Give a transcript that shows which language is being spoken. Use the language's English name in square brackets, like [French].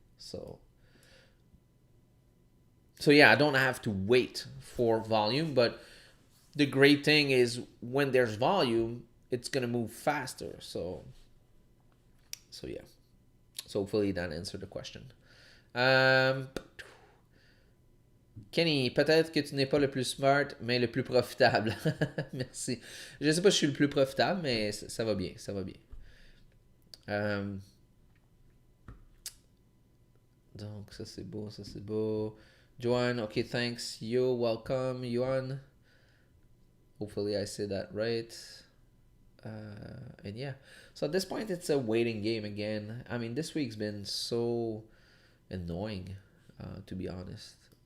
[English] So yeah, I don't have to wait for volume, but the great thing is when there's volume, it's gonna move faster. So yeah. So hopefully that answered the question. [French] Kenny, peut-être que tu n'es pas le plus smart, mais le plus profitable. Merci. Je sais pas si je suis le plus profitable, mais ça va bien, ça va bien. Donc ça c'est beau, ça c'est beau. [English] Joanne, okay, thanks. You're welcome, Yuan. Hopefully I said that right. And yeah, so at this point it's a waiting game again. I mean, this week's been so annoying, to be honest.